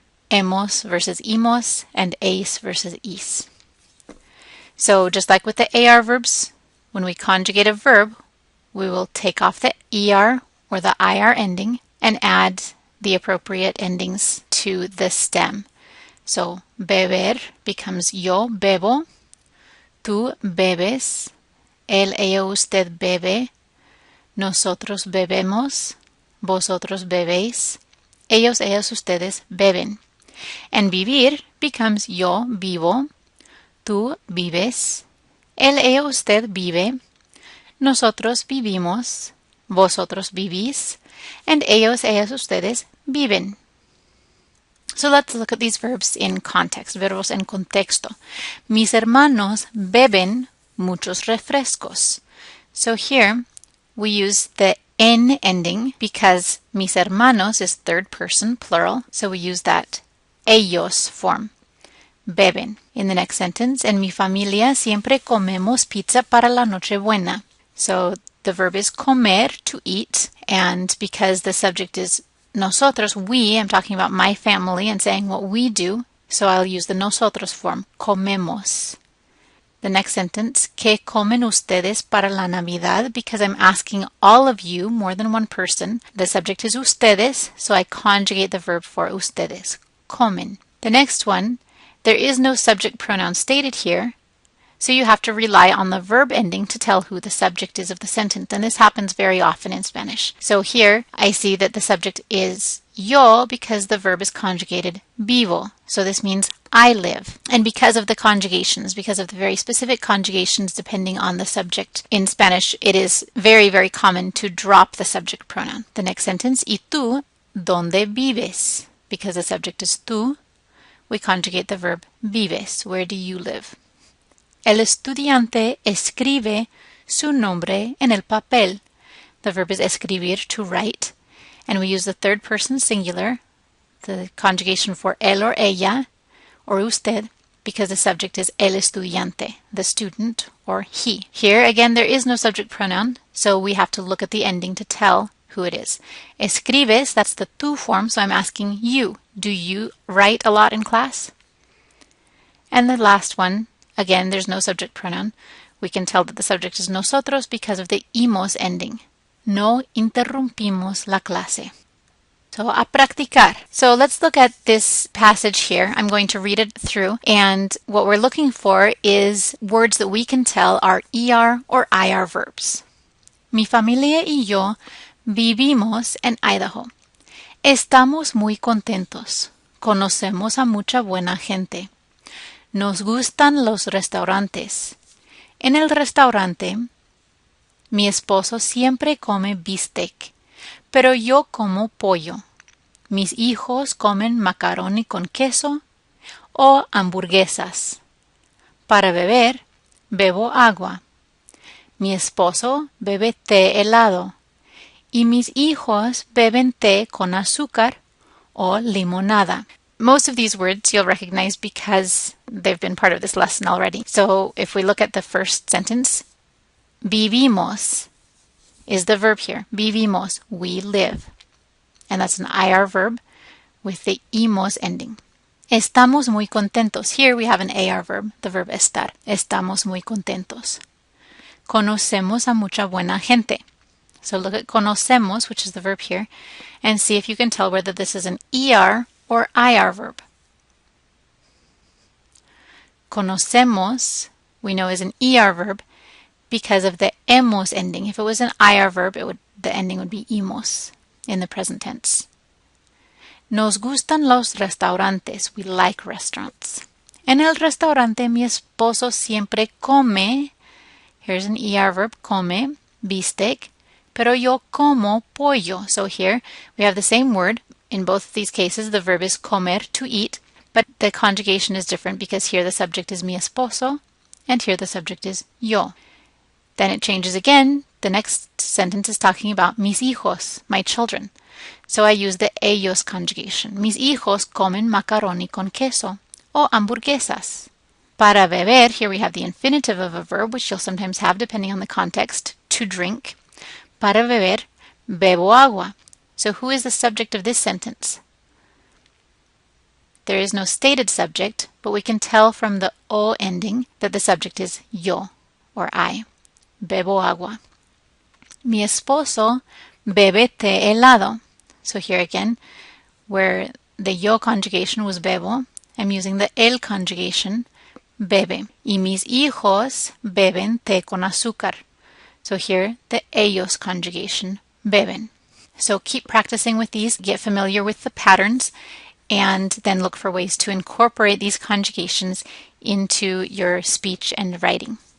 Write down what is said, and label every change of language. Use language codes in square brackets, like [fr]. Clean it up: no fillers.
[en] Hemos versus imos and eis versus is. So just like with the AR verbs, when we conjugate a verb, we will take off the ER or the IR ending and add the appropriate endings to the stem. So [es] beber [en] becomes [es] yo bebo, tú bebes, él, ella, usted bebe, nosotros bebemos, vosotros bebéis, ellos, ellas, ustedes beben. [en] And [es] vivir [en] becomes [es] yo vivo, tú vives, él, ella, usted vive, nosotros vivimos, vosotros vivís, [en] and [es] ellos, ellas, ustedes viven. [en] So let's look at these verbs in context, [es] verbos en contexto. Mis hermanos beben muchos refrescos. [en] So here we use the en ending because mis hermanos is third person plural, so we use that ellos form. beben. In the next sentence, [es] en mi familia siempre comemos pizza para la Nochebuena. [en] So the verb is comer, to eat, and because the subject is nosotros, we, I'm talking about my family and saying what we do, so I'll use the nosotros form, comemos. The next sentence, [es] ¿qué comen ustedes para la Navidad? [en] Because I'm asking all of you, more than one person. The subject is ustedes, so I conjugate the verb for ustedes, comen. The next one, there is no subject pronoun stated here, so you have to rely on the verb ending to tell who the subject is of the sentence, and this happens very often in Spanish. So here I see that the subject is yo because the verb is conjugated vivo. So this means I live. And because of the conjugations, because of the very specific conjugations depending on the subject in Spanish, it is very, very common to drop the subject pronoun. The next sentence, [es] ¿y tú dónde vives? [en] Because the subject is tú, we conjugate the verb vives. Where do you live? [es] El estudiante escribe su nombre en el papel. [en] The verb is escribir, to write. And we use the third person singular, the conjugation for él or ella, or usted, because the subject is [es] el estudiante, [en] the student, or he. Here, again, there is no subject pronoun, so we have to look at the ending to tell who it is. Escribes, that's the tú form, so I'm asking you. Do you write a lot in class? And the last one, again, there's no subject pronoun. We can tell that the subject is nosotros because of the imos ending. [es] No interrumpimos la clase. [en] So, [es] a practicar. [en] So let's look at this passage here. I'm going to read it through, and what we're looking for is words that we can tell are ER or IR verbs. [es] Mi familia y yo vivimos en Idaho. Estamos muy contentos. Conocemos a mucha buena gente. Nos gustan los restaurantes. En el restaurante, mi esposo siempre come bistec, pero yo como pollo. Mis hijos comen macaroni con queso o hamburguesas. Para beber, bebo agua. Mi esposo bebe té helado y mis hijos beben té con azúcar o limonada. [en] Most of these words you'll recognize because they've been part of this lesson already. So if we look at the first sentence, vivimos is the verb here. Vivimos, we live. And that's an IR verb with the imos ending. [es] Estamos muy contentos. [en] Here we have an AR verb, the verb estar. [es] Estamos muy contentos. Conocemos a mucha buena gente. [en] So look at conocemos, which is the verb here, and see if you can tell whether this is an ER or IR verb. Conocemos, we know, is an ER verb because of the emos ending. If it was an IR verb, the ending would be imos in the present tense. [es] Nos gustan los restaurantes. [en] We like restaurants. [es] En el restaurante mi esposo siempre come, [en] here's an ER verb, [es] come, bistec, pero yo como pollo. [en] So here we have the same word. In both of these cases, the verb is comer, to eat, but the conjugation is different because here the subject is mi esposo, and here the subject is yo. Then it changes again. The next sentence is talking about mis hijos, my children. So I use the ellos conjugation. [es] Mis hijos comen macaroni con queso o hamburguesas. Para beber, [en] here we have the infinitive of a verb, which you'll sometimes have depending on the context, to drink. [es] Para beber, bebo agua. [en] So who is the subject of this sentence? There is no stated subject, but we can tell from the o ending that the subject is yo, or I. [es] Bebo agua. Mi esposo bebe té helado. [en] So here again, where the yo conjugation was bebo, I'm using the el conjugation, bebe. [es] Y mis hijos beben té con azúcar. [en] So here, the ellos conjugation, beben. So keep practicing with these, get familiar with the patterns, and then look for ways to incorporate these conjugations into your speech and writing.